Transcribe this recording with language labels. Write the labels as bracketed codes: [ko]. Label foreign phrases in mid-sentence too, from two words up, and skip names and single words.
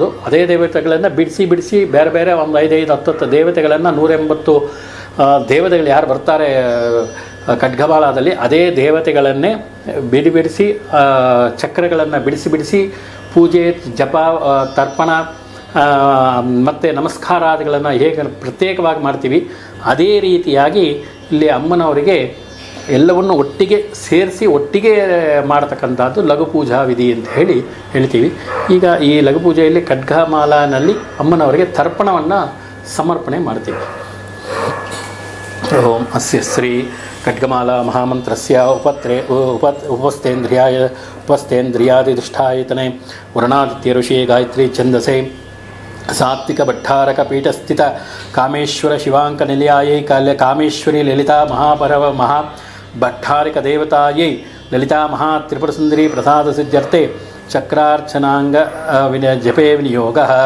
[kn] ಅದೇ ದೇವತೆಗಳನ್ನು ಬಿಡಿಸಿ ಬೇರೆ ಬೇರೆ ಒಂದು 5, 10 ದೇವತೆಗಳನ್ನು 180 ದೇವತೆಗಳು ಯಾರು ಬರ್ತಾರೆ ಖಡ್ಗಮಾಲದಲ್ಲಿ, ಅದೇ ದೇವತೆಗಳನ್ನೇ ಬಿಡಿಸಿ ಚಕ್ರಗಳನ್ನು ಬಿಡಿಸಿ ಪೂಜೆ, ಜಪ, ತರ್ಪಣ ಮತ್ತು ನಮಸ್ಕಾರಾದಿಗಳನ್ನು ಹೇಗೆ ಪ್ರತ್ಯೇಕವಾಗಿ ಮಾಡ್ತೀವಿ, ಅದೇ ರೀತಿಯಾಗಿ ಇಲ್ಲಿ ಅಮ್ಮನವರಿಗೆ ಎಲ್ಲವನ್ನು ಒಟ್ಟಿಗೆ ಸೇರಿಸಿ ಒಟ್ಟಿಗೆ ಮಾಡತಕ್ಕಂಥದ್ದು ಲಘು ಪೂಜಾ ವಿಧಿ ಅಂತ ಹೇಳ್ತೀವಿ. ಈಗ ಈ ಲಘು ಪೂಜೆಯಲ್ಲಿ ಖಡ್ಗಮಾಲನಲ್ಲಿ ಅಮ್ಮನವರಿಗೆ ತರ್ಪಣವನ್ನು ಸಮರ್ಪಣೆ ಮಾಡ್ತೀವಿ. [sa] ಓಂ ಅಸ್ಯ ಶ್ರೀ ಖಡ್ಗಮಾಲಾ ಮಹಾಮಂತ್ರಸ್ಯ ಉಪಸ್ಥೇಂದ್ರಿಯಾದಿಷ್ಠಾಯತನೆ ವರ್ಣಾದಿತ್ಯ ಋಷಿ ಗಾಯತ್ರಿ ಛಂದಸೆ ಸಾತ್ವಿಕ ಭಟ್ಟಾರಕ ಪೀಠಸ್ಥಿತ ಕಾಮೇಶ್ವರ ಶಿವಾಂಕ ನಿಲಯಾಯೈ ಕಾಮೇಶ್ವರಿ ಲಲಿತಾ ಮಹಾ ಭಟ್ಟಾರಿಕ ದೇವತಾಯೈ ಲಲಿತಾ ಮಹಾ ತ್ರಿಪುರ ಸುಂದರಿ ಪ್ರಸಾದ ಸಿದ್ಧ್ಯರ್ಥೆ ಚಕ್ರಾರ್ಚನಾಂಗ ಜಪೇ ವಿನಿಯೋಗ.